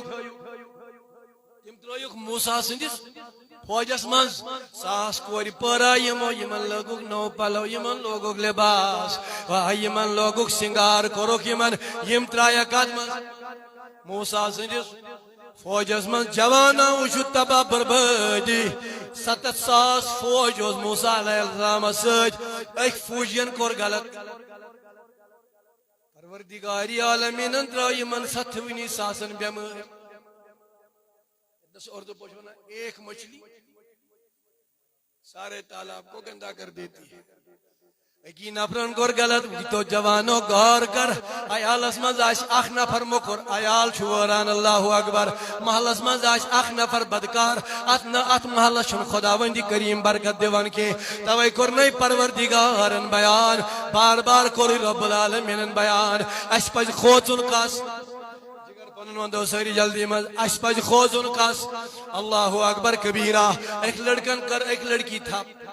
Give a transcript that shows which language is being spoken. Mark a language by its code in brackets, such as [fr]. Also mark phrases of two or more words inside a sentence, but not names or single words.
[ks] ترٲیُکھ موسیٰ سٕنٛدِس فوجس منٛز ساس کورِ پٲرٲے یِمن لٲگُکھ نوٚو پلو یِمن لوگُکھ لباس یِمن لوگُکھ سِنگار کوٚرُکھ یِم ترٛایکھ کتھ منٛز موسیٰ سٕنٛدِس فوجس منٛز جوانا وٕچھُ تباہ بربٲدی 7,000 فوج اوس موسیٰ علیہ السلامس سۭتۍ أکۍ فوجین کوٚر غلط پروردگاری عالمیٖنن ترٛٲو یِمن 7,000 بٮ۪مٲرۍ اردو پٲٹھۍ ونان [ur] ایک مچھلی سارے تالاب کو گندا کر دیتی ہے [ks] أکی نفرن کوٚر غلط تو جوانو غور کر عیالس منٛز آسہِ اکھ نفر موٚکُر عیال چھُ وٲران [ar] اللہ اکبر [ks] محلس منٛز آسہِ اکھ نفر بدکار اتھ محلس چھُنہٕ خۄداوندی کریم برکت دِوان کینٛہہ توے کوٚرنَے پروردگارن بیان بار بار کوٚر رب العالمیٖنن بیان اسہِ پزِ کھوژُن کس پنُن ونٛدو سٲری جلدی منٛز اسہِ پزِ کھوژُن کس [ar] اللہ اکبر کبیرہ [ks] أکۍ لڑکن کٔر أکۍ لڑکی تھپ